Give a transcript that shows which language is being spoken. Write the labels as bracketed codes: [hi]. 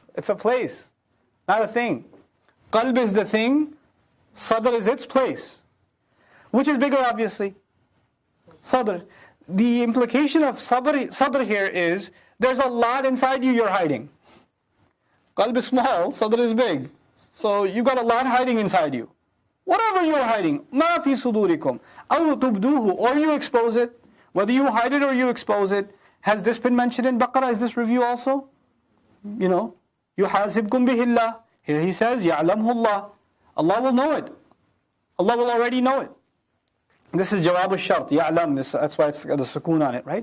[en] It's a place, not a thing. Qalb is the thing, Sadr is its place. Which is bigger, obviously? Sadr. The implication of Sadr here is, there's a lot inside you you're hiding. Qalb is small, Sadr is big. So you got a lot hiding inside you. Whatever you're hiding, [ar] مَا فِي صُدُورِكُمْ أَوْ تُبْدُوهُ. [en] Or you expose it. Whether you hide it or you expose it. Has this been mentioned in Baqarah? Is this review also? [ar] يُحَاسِبْكُمْ بِهِ اللَّهِ. [en] Here he says, [ar] يَعْلَمْهُ اللَّهِ. [en] Allah will know it. Allah will already know it. This is jawab al-shart, يَعْلَمْ. That's why it's got a sukoon on it, right?